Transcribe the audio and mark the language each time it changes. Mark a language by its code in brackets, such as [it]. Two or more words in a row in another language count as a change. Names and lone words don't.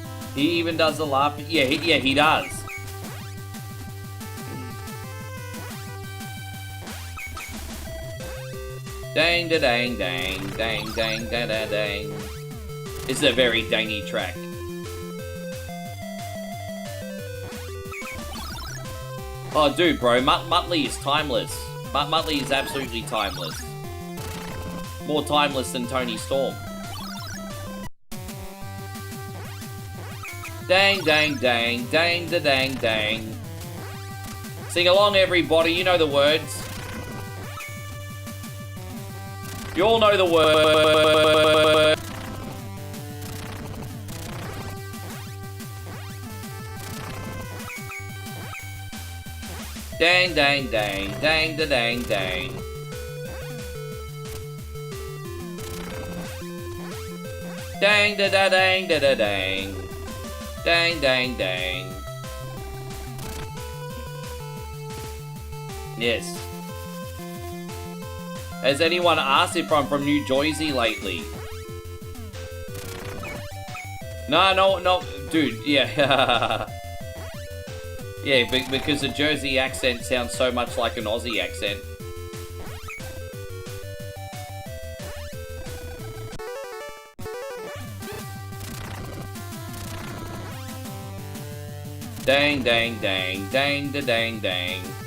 [en] He even does the laugh. Yeah, he does. Dang da dang dang dang dang da da dang. It's a very dangy track. Oh, dude, bro, Muttley is timeless. Muttley is absolutely timeless. More timeless than Tony Storm. Dang, dang, dang, dang, da, dang, dang. Sing along, everybody. You know the words. You all know the word. Dang, dang, dang, dang, da, dang, dang. Dang, da, da, dang, da, da, dang. Dang, dang, dang. Yes. Has anyone asked if I'm from New Jersey lately? No, dude, yeah. Yeah, because the Jersey accent sounds so much like an Aussie accent. Dang, dang, dang, dang, da, dang, dang.